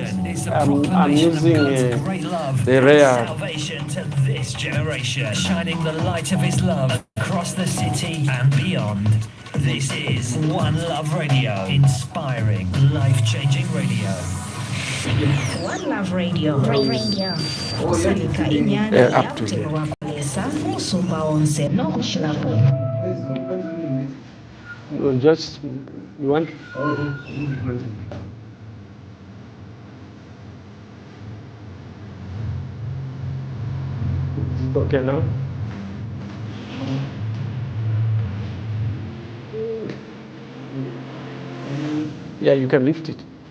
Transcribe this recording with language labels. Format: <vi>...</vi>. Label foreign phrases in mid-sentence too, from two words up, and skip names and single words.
<en>I'm using the rare. Salvation to this generation, shining the light of His love across the city and beyond. This is One Love Radio, inspiring, life-changing radio. One Love Radio.</en> <bem>Osalika inyanda yakutewa kulesa musumba onse nokushirapo.</bem> <en>Just you want. Okay now. Yeah, you can lift it.</en>